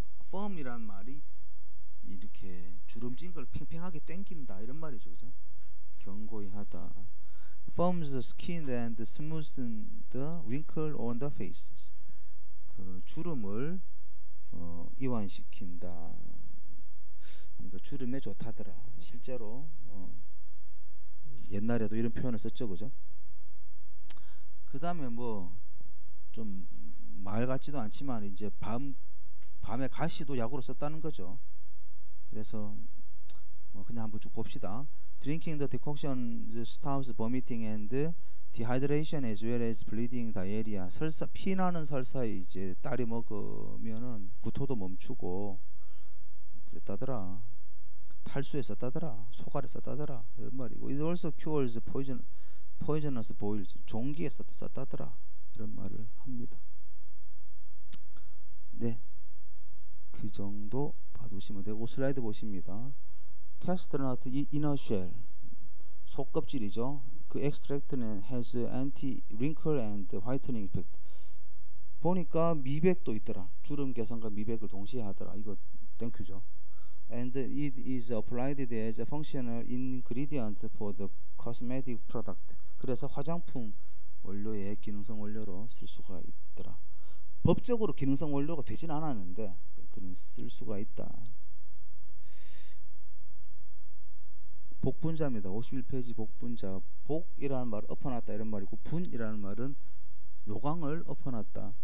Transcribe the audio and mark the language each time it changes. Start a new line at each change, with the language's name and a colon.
Korean: firm이란 말이 이렇게 주름진 걸 팽팽하게 당긴다 이런 말이죠, 그죠? 견고히 하다.
English: firms the skin and smooths the wrinkle on the faces.
Korean: 그 주름을 이완시킨다. 그러니까 주름에 좋다더라. 실제로 옛날에도 이런 표현을 썼죠, 그죠? 그 다음에 뭐 좀 말 같지도 않지만 이제 밤에 가시도 약으로 썼다는 거죠. 그래서 뭐 그냥 한번 쭉 봅시다.
English: Drinking the decoction stops vomiting and dehydration as well as bleeding diarrhea.
Korean: 피나는 설사에 이제 딸이 먹으면은 구토도 멈추고 그랬다더라. 탈수에 썼다더라. 소갈에 썼다더라. 이런 말이고.
English: It also cures poisonous boils.
Korean: 종기에 썼다더라. 이런 말을 합니다. 네, 그 정도 봐두시면 되고 슬라이드 보십니다. 캐스트넛
English: inner shell
Korean: 속껍질이죠. 그
English: extract는 has anti-wrinkle and whitening effect.
Korean: 보니까 미백도 있더라. 주름 개선과 미백을 동시에 하더라. 이거 땡큐죠.
English: And it is applied as a functional ingredient for the cosmetic product.
Korean: 그래서 화장품 원료의 기능성 원료로 쓸 수가 있더라. 법적으로 기능성 원료가 되진 않았는데 그는 쓸 수가 있다. 복분자입니다. 51페이지 복분자. 복이라는 말은 엎어놨다 이런 말이고 분이라는 말은 요강을 엎어놨다.